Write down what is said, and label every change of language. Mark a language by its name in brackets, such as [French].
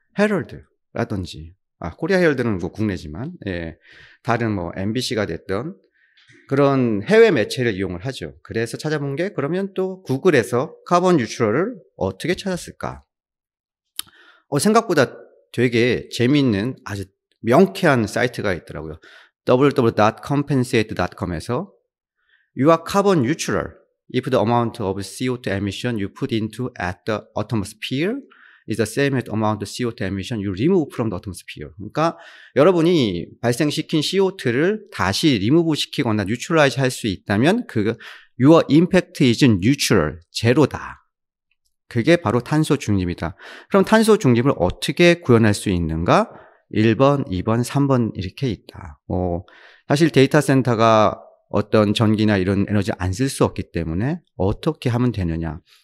[Korean] 헤럴드라든지, 코리아 헤럴드는 뭐 국내지만, 예, 다른 뭐 MBC가 됐던 그런 해외 매체를 이용을 하죠. 그래서 찾아본 게 그러면 또 구글에서 카본 뉴트럴을 어떻게 찾았을까? 생각보다 되게 재미있는 아주 명쾌한 사이트가 있더라고요. [English] www.compensate.com에서 You are carbon neutral if the amount of CO2 emission you put into at the atmosphere is the same as the amount of CO2 emission you remove from the atmosphere. [Korean] 그러니까 여러분이 발생시킨 CO2를 다시 리무브 시키거나 뉴트럴라이즈 할 수 있다면 그 [English] your impact is neutral, [Korean] 제로다. 그게 바로 탄소 중립이다. 그럼 탄소 중립을 어떻게 구현할 수 있는가? 1번, 2번, 3번 이렇게 있다. 사실 데이터 센터가 어떤 전기나 이런 에너지 안 쓸 수 없기 때문에 어떻게 하면 되느냐.